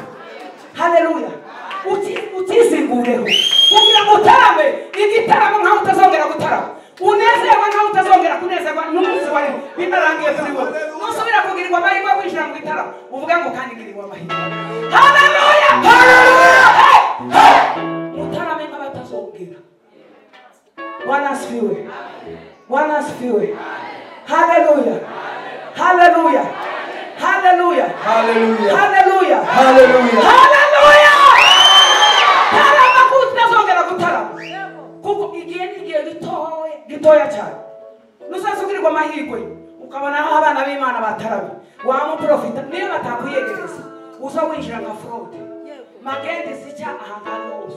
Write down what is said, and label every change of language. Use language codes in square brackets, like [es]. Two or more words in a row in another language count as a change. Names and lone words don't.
[rw] Haleluya, ukizingureho kugira ngo utarame igitaramo nkaho utazongera gutarama, unezerwa nkaho utazongera kunezerwa n'umunsi wari bitarangiye kuri wowe. Nusubira kugirirwa amahirwe yo kwinjira mu gitaramo uvuga ngo kandi ngirirwa amahirwe. Haleluya, haleluya. Mutarame nk'abatazongera. [sw] Bwana asifiwe, Bwana asifiwe. [rw] Haleluya, haleluya, haleluya, haleluya, haleluya, haleluya, haleluya. Tarama kutazongera gutarama kuko igihe nigiye gitoya cyane. Nusasubirirwa amahirwe ukabona aho abana b'Imana batarama, wamuprofita niyo batakwiyegereza uza winjira nka fraude magende zica ahantu hose.